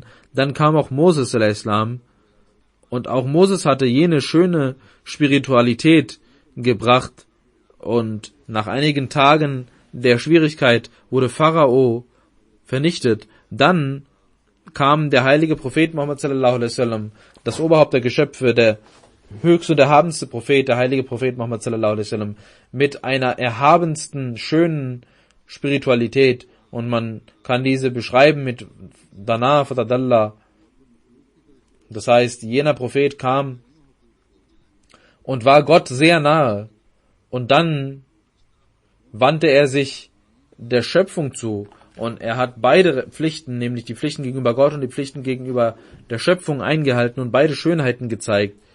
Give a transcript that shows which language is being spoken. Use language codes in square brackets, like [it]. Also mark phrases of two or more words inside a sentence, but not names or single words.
[de] Dann kam auch Moses al-Islam, und auch Moses hatte jene schöne Spiritualität gebracht, und nach einigen Tagen der Schwierigkeit wurde Pharao vernichtet. Dann kam der heilige Prophet Muhammad [ar] صلى الله عليه وسلم, [de] das Oberhaupt der Geschöpfe, der höchste und erhabenste Prophet, der heilige Prophet Muhammad [ar] صلى الله عليه وسلم, [de] mit einer erhabensten, schönen Spiritualität, und man kann diese beschreiben mit [ar] دنا فتدلى. [de] Das heißt, jener Prophet kam und war Gott sehr nahe, und dann wandte er sich der Schöpfung zu, Und er hat beide Pflichten, nämlich die Pflichten gegenüber Gott und die Pflichten gegenüber der Schöpfung eingehalten und beide Schönheiten gezeigt.